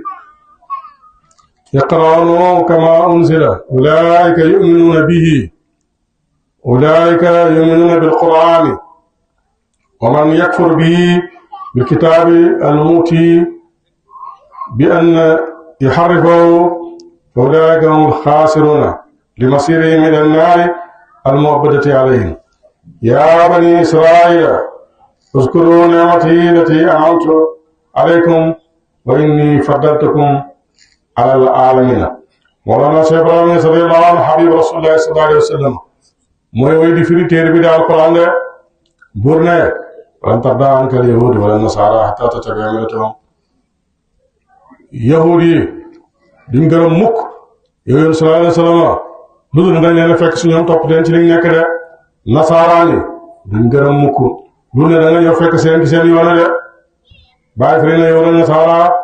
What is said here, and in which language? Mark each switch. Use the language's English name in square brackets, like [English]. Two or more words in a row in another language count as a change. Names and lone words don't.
[Arabic] يقرأونه كما أنزل أولئك يؤمنون به أولئك يؤمنون بالقرآن ومن يكفر به بالكتاب الموتي بأن يحرفه فأولئك هم الخاسرون لمصيرهم إلى النار المؤبدة عليهم يا بني إسرائيل اذكروا نعمتي التي أنعمت عليكم وإني فضلتكم على العالمين مولانا شيخ إبراهيم رضي الله عنه حبيب رسول الله صلى الله عليه وسلم [Wolof] mooy way di firi téere bi di Alxuraan de buur ne [Arabic] ولن ترضى عنك اليهود ولا النصارى حتى تتبع ملتهم [Wolof] yahuud yi duñ gërëm mukk yooyu [Arabic] صلى الله عليه وسلم [Wolof] lu dul nga leen a fekk su ñoom topp leen ci liñ nekk de nasaraani duñ gërëm mukk lu ne da nga ñëw fekk seen ci seen yoon de bàyyi fi ne yow la nasara